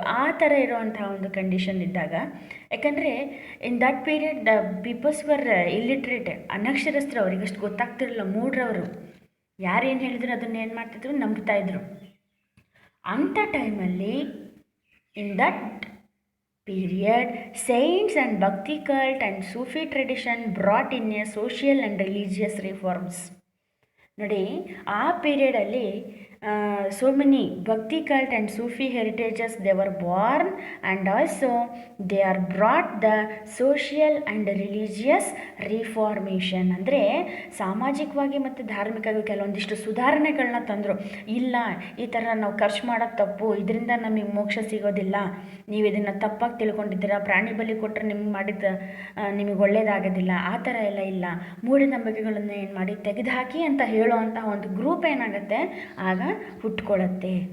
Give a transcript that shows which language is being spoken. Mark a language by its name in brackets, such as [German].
[Kannada] ಆ ಥರ ಇರುವಂತಹ ಒಂದು ಕಂಡೀಷನ್ ಇದ್ದಾಗ, ಯಾಕಂದರೆ [English] in that period the peoples were illiterate, [Kannada] ಅನಕ್ಷರಸ್ಥರು, ಅವರಿಗಷ್ಟು ಗೊತ್ತಾಗ್ತಿರಲಿಲ್ಲ, ಮೂಡ್ರವರು. ಯಾರೇನು ಹೇಳಿದ್ರು ಅದನ್ನು ಏನು ಮಾಡ್ತಿದ್ರು, ನಂಬ್ತಾಯಿದ್ರು. ಅಂಥ ಟೈಮಲ್ಲಿ [English] In that period science and bhakti cult and Sufi tradition brought in a social and religious reforms. [Kannada] ನೋಡಿ, ಆ ಪೀರಿಯಡಲ್ಲಿ [English] so many bhakti cult and Sufi heritages, they were born, and also they are brought the social and religious reformation. [Kannada] ಅಂದರೆ ಸಾಮಾಜಿಕವಾಗಿ ಮತ್ತು ಧಾರ್ಮಿಕವಾಗಿ ಕೆಲವೊಂದಿಷ್ಟು ಸುಧಾರಣೆಗಳನ್ನ ತಂದರು. ಇಲ್ಲ, ಈ ಥರ ನಾವು ಖರ್ಚು ಮಾಡೋದು ತಪ್ಪು, ಇದರಿಂದ ನಮಗೆ ಮೋಕ್ಷ ಸಿಗೋದಿಲ್ಲ, ನೀವು ಇದನ್ನು ತಪ್ಪಾಗಿ ತಿಳ್ಕೊಂಡಿದ್ದೀರಾ, ಪ್ರಾಣಿ ಬಲಿ ಕೊಟ್ಟರೆ ನಿಮ್ಗೆ ಮಾಡಿದ ನಿಮಗೆ ಒಳ್ಳೆಯದಾಗೋದಿಲ್ಲ, ಆ ಥರ ಎಲ್ಲ ಇಲ್ಲ, ಮೂಢನಂಬಿಕೆಗಳನ್ನು ಏನು ಮಾಡಿ ತೆಗೆದುಹಾಕಿ ಅಂತ ಹೇಳುವಂತಹ ಒಂದು ಗ್ರೂಪ್ ಏನಾಗುತ್ತೆ ಆಗ ಹುಟ್ಕೊಳ್ಳುತ್ತೆ.